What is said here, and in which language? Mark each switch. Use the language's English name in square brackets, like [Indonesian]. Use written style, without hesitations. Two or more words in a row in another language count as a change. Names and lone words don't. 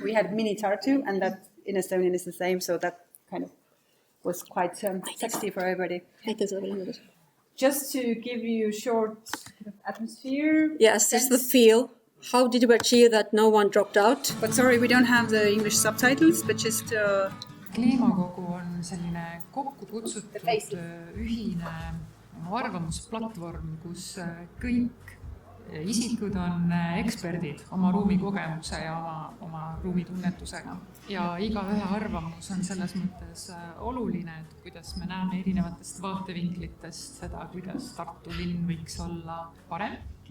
[English] We had mini-Tartu, and that in Estonian is the same, so that kind of was quite sexy for everybody. Just to give you a short atmosphere. Yes, just the feel. How did you achieve that no one dropped out? But sorry, we don't have the English subtitles, but just... [Estonian] Kliimakogu on selline kokku kutsutud ühine arvamusplatvorm, kus kõik isikud on eksperdid oma ruumikogemuse ja oma ruumitunnetusega. Ja igaühe arvamus on selles mõttes oluline, et kuidas me näeme erinevatest vaatevinklitest seda, kuidas Tartu linn võiks olla parem.